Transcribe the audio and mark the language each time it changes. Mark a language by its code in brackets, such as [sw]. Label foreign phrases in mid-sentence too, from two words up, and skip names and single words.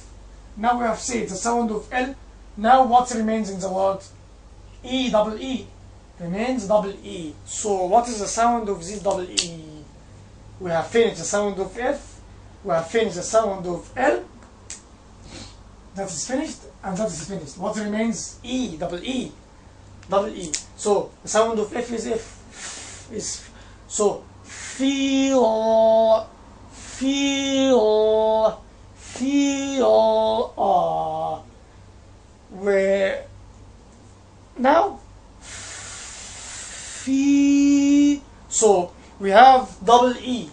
[en] Now we have said the sound of L. Now what remains in the word? E, double E. Remains double E. So what is the sound of this double E? We have finished the sound of F. We have finished the sound of L. That is finished and that is finished. What remains? E, double E. Double E. So the sound of F is F. Is so feel, feel, feel. Where now? Fee. So we have double E.